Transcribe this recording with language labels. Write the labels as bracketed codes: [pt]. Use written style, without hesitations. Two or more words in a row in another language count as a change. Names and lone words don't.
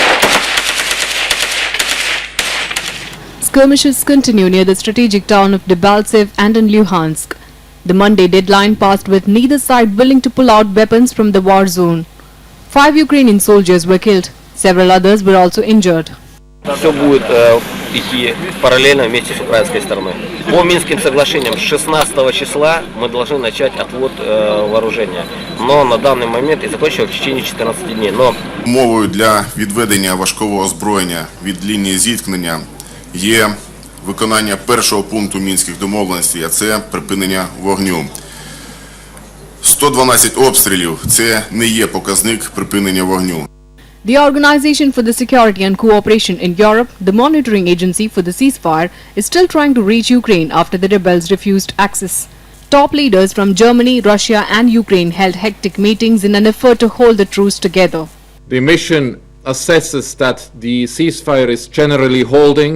[en] Skirmishes continue near the strategic town of Debaltseve and in Luhansk. The Monday deadline passed with neither side willing to pull out weapons from the war zone. 5 Ukrainian soldiers were killed. Several others were also injured. [ru] Все будет идти параллельно вместе с украинской стороной. По Минским соглашениям 16 числа мы должны начать отвод вооружения. Но на данный момент и закончил в течение 14 дней. [uk] Умовою для відведення важкого озброєння від лінії зіткнення є виконання першого пункту Мінських домовленостей, а це припинення вогню. 112 обстрілів – це не є показник припинення вогню. [en] The Organization for the Security and Cooperation in Europe, the monitoring agency for the ceasefire, is still trying to reach Ukraine after the rebels refused access. Top leaders from Germany, Russia and Ukraine held hectic meetings in an effort to hold the truce together. The mission assesses that the ceasefire is generally holding.